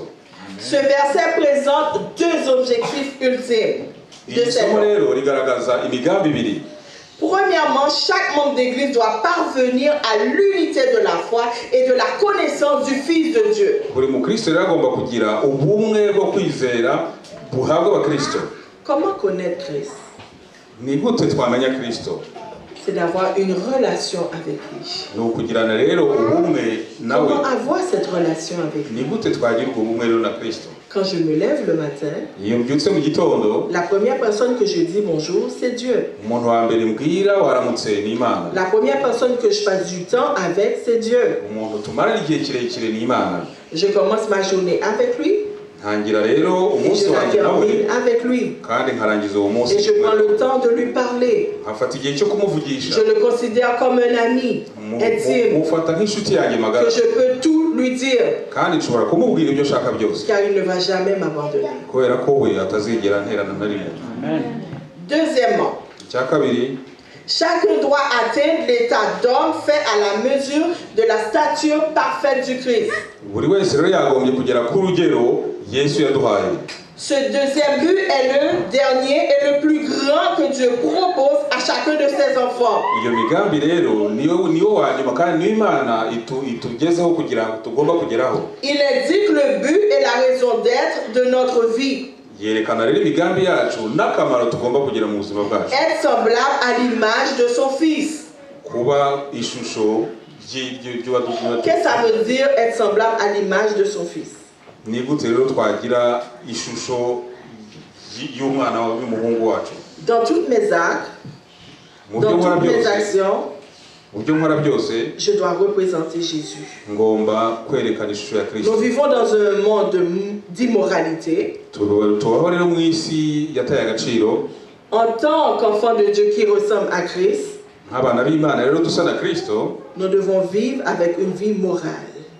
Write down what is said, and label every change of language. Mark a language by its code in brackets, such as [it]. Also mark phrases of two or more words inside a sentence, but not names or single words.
[fr] Ce verset présente deux objectifs ultimes de cette [rw] isomo rero rigaragaza imigambi ibiri. [fr] Premièrement, chaque membre d'église doit parvenir à l'unité de la foi et de la connaissance du Fils de Dieu. [rw] buri mukristo rero agomba kugira ubumwe bwo kwizera buhabwa abakristo. [fr] Comment connaître Christ? [rw] ni gute twamenya Kristo? [fr] C'est d'avoir une relation avec lui. [rw] ni ukugirana rero ubumwe nawe. [fr] Comment avoir cette relation avec lui? [rw] ni gute twagira ubwo bumwe rero na Kristo? [fr] Quand je me lève le matin, [rw] iyo mbyutse mu gitondo, [fr] la première personne que je dis bonjour, c'est Dieu. [rw] umuntu wa mbere mbwira waramutse ni Imana. [fr] La première personne que je passe du temps avec, c'est Dieu. [rw] umuntu tumarana igihe kirekire ni Imana. [fr] Je commence ma journée avec lui [rw] ntangira rero [fr] et [rw] umunsi [fr] je la [rw] wanjye nawe [fr] termine avec lui. [rw] kandi nkarangiza uwo munsi [fr] Et je prends le temps de lui parler. [rw] nkafata igihe cyo kumuvugisha. [fr] Je le considère comme un ami intime, [rw] mufata nk'inshuti yanjye magara, [fr] que je peux tout lui dire, [rw] kandi nshobora kumubwira ibyo ashaka byose [fr] car il ne va jamais m'abandonner. [rw] kubera ko we atazigera nterana na rimwe. [fr] Deuxièmement, [rw] icya kabiri, [fr] chacun doit atteindre l'état d'homme fait à la mesure de la stature parfaite du Christ. [rw] buri wese rero yagombye kugera ku rugero Yesu yaduhaye. [fr] Ce deuxième but est le dernier et le plus grand que Dieu propose à chacun de ses enfants. [rw] iyo migambi rero niyo wa nyuma kandi niyo Imana itugezeho kugira ngo tugomba kugeraho. [fr] Il indique le but et la raison d'être de notre vie. [rw] yerekana rero imigambi yacu n'akamaro tugomba kugira mu buzima bwacu. [fr] Être semblable à l'image de son Fils. [rw] kuba ishusho [fr] Qu'est-ce que ça veut dire être semblable à l'image de son Fils? [rw] ni gute rero twagira ishusho y'umwana w'umuhungu wacu? [fr] Dans toutes mes actes, [rw] mu byo [fr] dans [rw] nkora [fr] toutes mes [rw] byose, [fr] actions, je dois représenter Jésus. Nous vivons dans un monde d'immoralité. En tant qu'enfants de Dieu qui ressemblent à Christ, nous devons vivre avec une vie morale.